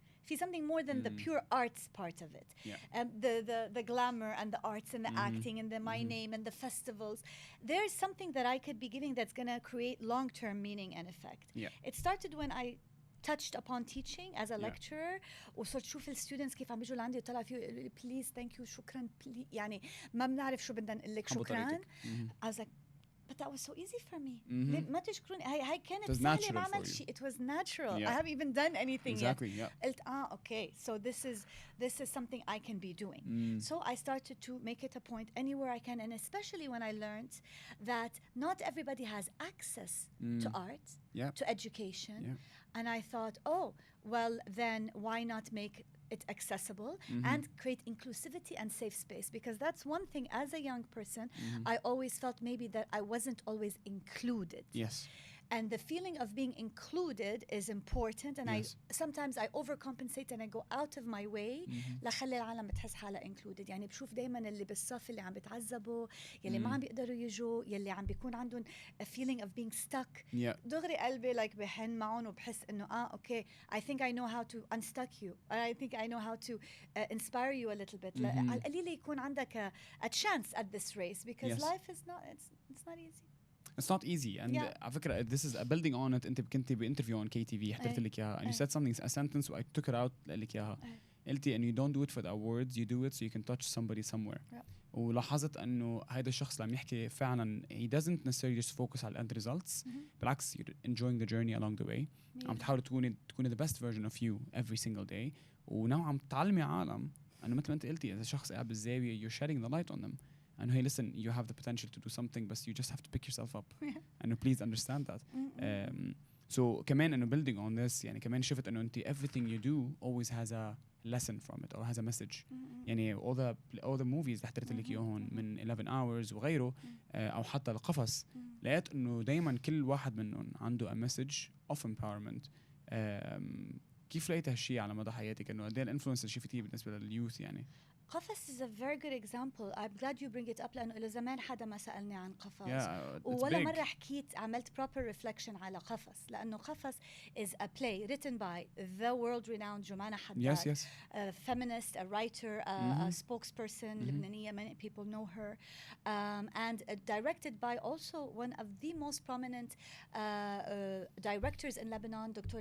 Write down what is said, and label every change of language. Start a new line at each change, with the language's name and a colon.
Arabic: في
English: something more than the pure arts part of it. The glamour and the arts and the acting and the my name and the festivals. There's something that I could be giving that's going to create long-term meaning and effect. It started when I touched upon teaching as a lecturer
Arabic: وصرت شوف الستودنتس كيف عم بيجوا لعندي وطلع فيه
English: please thank you
Arabic: شكرا يعني ما بنعرف شو بدنا نقول لك شكرا.
English: I was like but that was so easy for me.
Arabic: ما تشكروني هاي كانت سهلة ما عملت شيء.
English: It was natural. I haven't even done anything yet.
Arabic: قلت
English: okay so this is something I can be doing. So I started to make it a point anywhere I can, and especially when I learned that not everybody has access to art, to education. And I thought, oh, well, then why not make it accessible and create inclusivity and safe space? Because that's one thing as a young person, I always felt maybe that I wasn't always included. Yes. And the feeling of being included is important. And sometimes I overcompensate and I go out of my way
Arabic: لخلي العالم تحس حالها
English: included.
Arabic: يعني بشوف دايما اللي بالصف اللي عم بتعذبوا يلي ما عم بيقدروا يجوا يلي عم بيكون عندهم
English: a feeling of being stuck.
Arabic: دغري قلبي
English: like
Arabic: بحن معهم وبحس إنه
English: okay I think I know how to unstuck you. I think I know how to inspire you a little bit.
Arabic: على القليل يكون عندك
English: a chance at this race because life is not it's not easy. It's not easy and
Arabic: على فكرة
English: this is building on it.
Arabic: أنت كنتي بانترفيو
English: on KTV
Arabic: حضرت لك إياها
English: and you said something a sentence I took it out
Arabic: لك إياها قلتي
English: and you don't do it for the awards you do it so you can touch somebody somewhere.
Arabic: ولاحظت إنه هيدا الشخص اللي عم يحكي فعلا
English: he doesn't necessarily just focus
Arabic: على
English: end results.
Arabic: بالعكس
English: you're enjoying the journey along the way.
Arabic: عم تحاولي تكوني
English: the best version of you every single day
Arabic: ونوعا عم تعلمي عالم إنه مثل ما أنت قلتي إذا شخص قاعد بالزاوية
English: you're shedding the light on them. And hey, listen, you have the potential to do something, but you just have to pick yourself up. And please understand that. So
Arabic: كمان إنه
English: building on this
Arabic: يعني كمان شفت إنه أنت
English: everything you do always has a lesson from it or has a message.
Arabic: يعني
English: all the movies
Arabic: اللي حضرت لك إياهم من 11 hours وغيره أو حتى القفص لقيت إنه دايما كل واحد منهم عنده
English: a message of empowerment.
Arabic: كيف لقيت هالشيء على مدى حياتك إنه قد إيه الانفلونس اللي شفتيه بالنسبة لليوث يعني؟
English: قفص is a very good example. I'm glad you bring it up
Arabic: لأنه إلى زمان حدا ما سألني عن قفص. ولا مرة حكيت عملت
English: proper reflection
Arabic: على
English: قفص
Arabic: لأنه
English: قفص is a play written by the world renowned جمانة حداد. A feminist, a writer, a spokesperson
Arabic: لبنانية.
English: Many people know her. And directed by also one of the most prominent directors in Lebanon, Dr.